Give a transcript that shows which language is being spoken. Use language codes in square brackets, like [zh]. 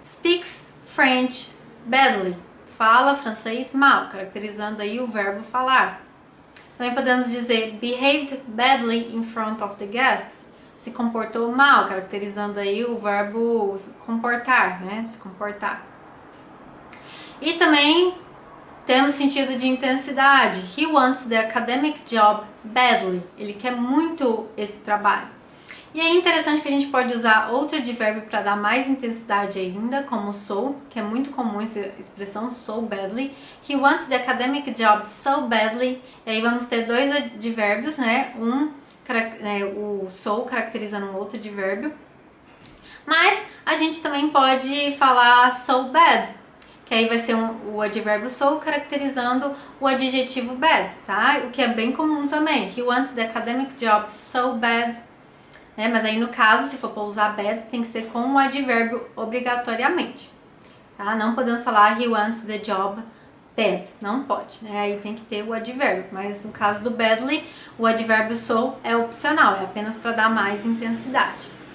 [en] Speaks French badly, [pt] fala francês mal, caracterizando aí o verbo falar. Também podemos dizer [en] behaved badly in front of the guests, [pt] se comportou mal, caracterizando aí o verbo comportar, né? Se comportar. E também temos sentido de intensidade. [en] He wants the academic job badly. [pt] Ele quer muito esse trabalho. E é interessante que a gente pode usar outro advérbio para dar mais intensidade ainda, como so, que é muito comum essa expressão, so badly. [en] He wants the academic job so badly. [pt] E aí vamos ter dois advérbios, né? O so caracterizando um outro advérbio. Mas a gente também pode falar so bad, que aí vai ser o advérbio so caracterizando o adjetivo bad, tá? O que é bem comum também. [en] He wants the academic job so bad. [pt] Mas aí no caso, se for para usar bad, tem que ser com o advérbio obrigatoriamente, tá? Não podemos falar [en] he wants the job bad, [pt] não pode, né? Aí tem que ter o advérbio, mas no caso do badly, o advérbio so é opcional, é apenas para dar mais intensidade.